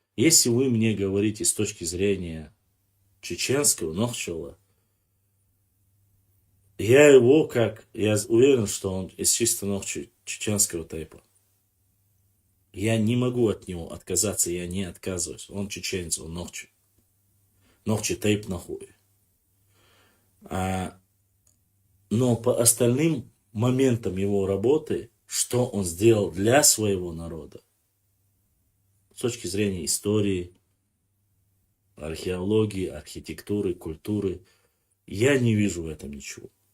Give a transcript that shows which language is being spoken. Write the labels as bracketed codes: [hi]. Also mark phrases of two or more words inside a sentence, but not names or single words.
[ru] Если вы мне говорите с точки зрения чеченского Нохчева, я уверен, что он из чисто чеченского тайпа. Я не могу от него отказаться, я не отказываюсь. Он чеченец, он Нохчи. Нохчи тайп нахуй. Но по остальным моментам его работы, что он сделал для своего народа, с точки зрения истории, археологии, архитектуры, культуры, я не вижу в этом ничего.